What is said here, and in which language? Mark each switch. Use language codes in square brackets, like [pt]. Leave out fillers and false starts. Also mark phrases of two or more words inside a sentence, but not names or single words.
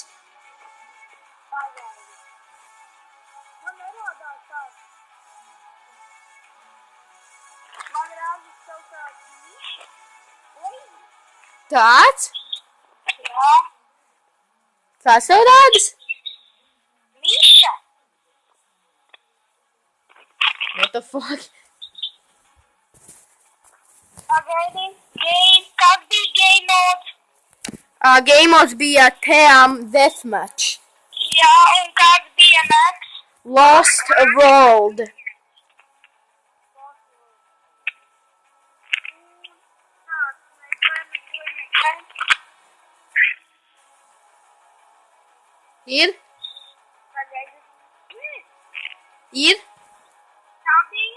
[lv] Pagaidi. Man nerādās tāds. Man rādās kaut tāds nišs. Tāds? Jā. Kas tev rādas? Miša. [en] What the fuck? [lv] Pagaidi. Kas bija [en] game mode? Game mods [lv] bija Team Deathmatch. Jā, un kāds bija next? Lost World. Ir? Ir? Tā bija?